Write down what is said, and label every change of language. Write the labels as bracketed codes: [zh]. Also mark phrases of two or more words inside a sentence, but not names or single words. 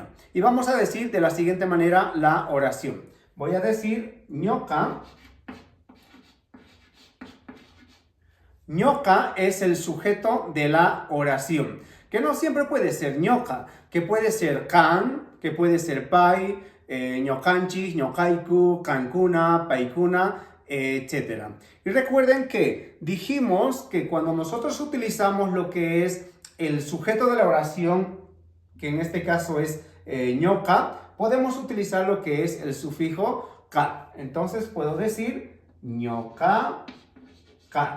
[es] Y vamos a decir de la siguiente manera la oración. Voy a decir ñoca. Ñoca es el sujeto de la oración, que no siempre puede ser ñoca, que puede ser can, que puede ser pai, [qu] ñocanchis, ñocaiku, cancuna, paicuna, [es] etc. Y recuerden que dijimos que cuando nosotros utilizamos lo que es el sujeto de la oración, que en este caso es ñoca, podemos utilizar lo que es el sufijo ka. Entonces puedo decir [qu] ñoca, ka.